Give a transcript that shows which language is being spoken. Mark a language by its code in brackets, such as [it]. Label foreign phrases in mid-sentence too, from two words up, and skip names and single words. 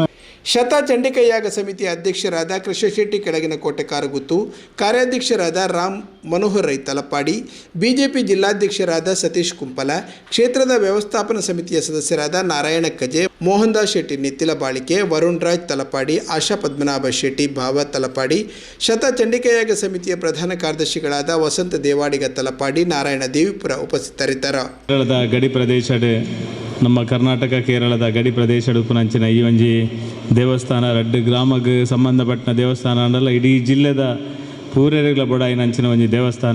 [kn] ಶತ ಚಂಡಿಕಯಾಗ ಸಮಿತಿಯ ಅಧ್ಯಕ್ಷರಾದ ಕೃಷ್ಣಶೆಟ್ಟಿ ಕೆಳಗಿನ ಕೋಟೆ ಕಾರಗುತ್ತು, ಕಾರ್ಯಾಧ್ಯಕ್ಷರಾದ ರಾಮ್ ಮನೋಹರ್ ರೈ ತಲಪಾಡಿ, ಬಿಜೆಪಿ ಜಿಲ್ಲಾಧ್ಯಕ್ಷರಾದ ಸತೀಶ್ ಕುಂಪಲ, ಕ್ಷೇತ್ರದ ವ್ಯವಸ್ಥಾಪನಾ ಸಮಿತಿಯ ಸದಸ್ಯರಾದ ನಾರಾಯಣ ಕಜೆ, ಮೋಹನ್ ದಾಸ್ ಶೆಟ್ಟಿ ನಿತ್ತಿಲ ಬಾಳಿಕೆ, ವರುಣ್ ರಾಜ್ ತಲಪಾಡಿ, ಆಶಾ ಪದ್ಮನಾಭ ಶೆಟ್ಟಿ ಭಾವ ತಲಪಾಡಿ, ಶತ ಚಂಡಿಕಯಾಗ ಸಮಿತಿಯ ಪ್ರಧಾನ ಕಾರ್ಯದರ್ಶಿಗಳಾದ ವಸಂತ ದೇವಾಡಿಗ ತಲಪಾಡಿ, ನಾರಾಯಣ ದೇವಿಪುರ ಉಪಸ್ಥಿತರಿದ್ದರು. [tcy] ಕೇರಳದ ಗಡಿ ಪ್ರದೇಶ ನಮ್ಮ ಕರ್ನಾಟಕ ಕೇರಳದ ಗಡಿ ಪ್ರದೇಶ ಉಪನಂಚಿನ ಈ ಒಂಜಿ ದೇವಸ್ಥಾನ ರಡ್ಡು ಗ್ರಾಮಕ್ಕೆ ಸಂಬಂಧಪಟ್ಟ ದೇವಸ್ಥಾನ ಅಂಡಲ್ಲ ಇಡೀ ಜಿಲ್ಲೆದ ಪೂರೆಗಳ ಬೊಡಾಯಿನಂಚಿನ ಒಂಜಿ ದೇವಸ್ಥಾನ.